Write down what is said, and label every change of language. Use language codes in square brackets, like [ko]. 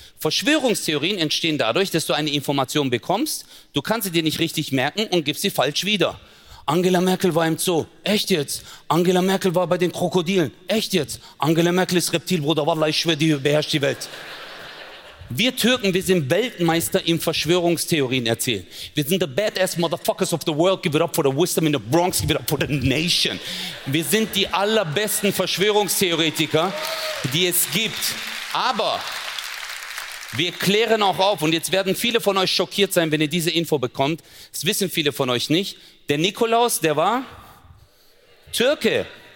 [de] Verschwörungstheorien entstehen dadurch, dass du eine Information bekommst, du kannst sie dir nicht richtig merken und gibst sie falsch wieder. Angela Merkel war im Zoo. Echt jetzt? Angela Merkel war bei den Krokodilen. Echt jetzt? Angela Merkel ist Reptil, Bruder. Wallah, ich schwöre, die beherrscht die Welt. Wir Türken, wir sind Weltmeister im Verschwörungstheorien erzählen. Wir sind [en] the badass motherfuckers of the world. Give it up for the wisdom in the Bronx. Give it up for the nation. [de] Wir sind die allerbesten Verschwörungstheoretiker, die es gibt. Aber wir klären auch auf. Und jetzt werden viele von euch schockiert sein, wenn ihr diese Info bekommt. Das wissen viele von euch nicht. Der Nikolaus, der war Türke.